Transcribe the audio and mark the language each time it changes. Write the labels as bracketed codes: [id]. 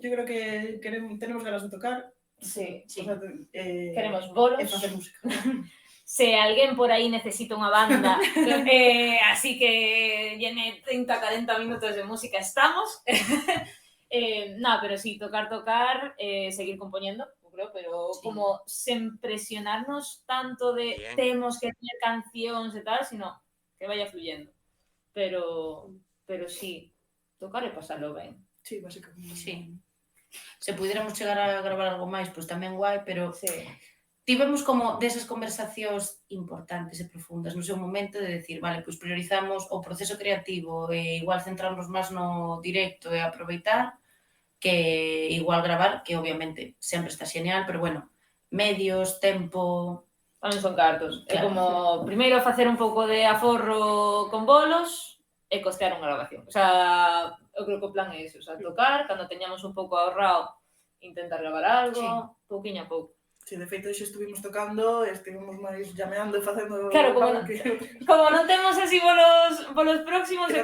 [es] Yo creo que tenemos ganas de tocar. Sí. O sea, Queremos bolos. [gl] e facer música. Se alguén por aí necesita unha banda, así que llene 30-40 minutos de música, estamos. Pero sí, tocar, [es] seguir componiendo, [gl] creo, pero como sen presionarnos tanto de temos que tener cancións e tal, [es] sino que vaya fluyendo. [gl] Pero sí, tocar e pasarlo ben. Sí, básicamente. Sí. [es] Se pudiéramos [gl] chegar a gravar algo máis, pois tamén guai, pero tivemos como desas conversacións importantes e profundas no seu momento de decir, vale, pois priorizamos o proceso creativo e igual centrarnos máis no directo e aproveitar que igual gravar, que obviamente sempre está genial, pero bueno, medios, tempo... Non son cartos. É como, primeiro facer un pouco de aforro con bolos, e costear unha grabación. [es] O sea, [gl] eu creo que o plan é ese, o sea, tocar, cando teñamos un pouco ahorrado, intentar gravar algo, pouquiño a pouco. Si, de feito, xa estuvimos tocando, estivemos máis llameando e facendo... Claro, como non temos así polos próximos, é